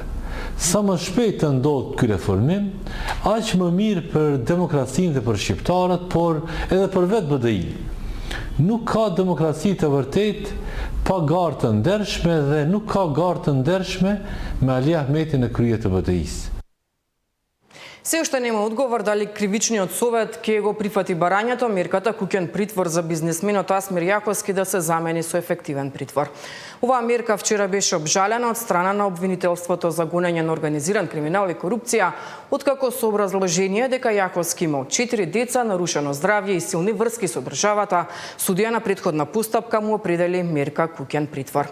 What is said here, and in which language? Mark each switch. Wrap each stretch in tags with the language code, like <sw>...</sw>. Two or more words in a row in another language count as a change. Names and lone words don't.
<sq>Sa më shpejt të ndodhë ky reformim, aq më mirë për demokracinë dhe për shqiptarët, por edhe për vetë BDI. Nuk ka demokraci të vërtet pa garë të ndershme dhe nuk ka garë të ndershme me Ali Ahmeti në krye të BDI-s.</sq> <mk>Се уште нема одговор дали кривичниот совет ќе го прифати барањето мерката куќен притвор за бизнесменот Асмир Јаковски да се замени со ефективен притвор. Оваа мерка вчера беше обжалена од страна на обвинителството за гонење на организиран криминал и корупција, откако со образложение дека Јаковски имал 4 деца, нарушено здравје и силни врски со државата, судија на претходна постапка му определи мерка куќен притвор.</mk>